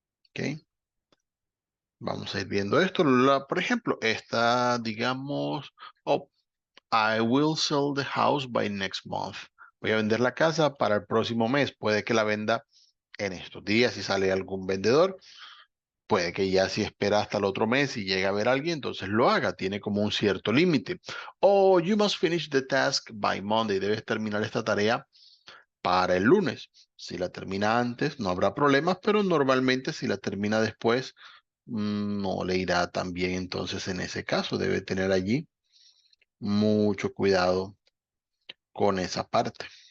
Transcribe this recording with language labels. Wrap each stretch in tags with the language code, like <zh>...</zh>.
<es>¿Ok? Vamos a ir viendo esto. Por ejemplo, esta, digamos, oh,</es> <en>I will sell the house by next month.</en> <es>Voy a vender la casa para el próximo mes. Puede que la venda en estos días si sale algún vendedor. Puede que ya si espera hasta el otro mes y llega a ver a alguien, entonces lo haga. Tiene como un cierto límite.</es> <en>O you must finish the task by Monday.</en> <es>Debes terminar esta tarea para el lunes. Si la termina antes, no habrá problemas, pero normalmente si la termina después, no le irá tan bien. Entonces, en ese caso, debe tener allí mucho cuidado con esa parte.</es>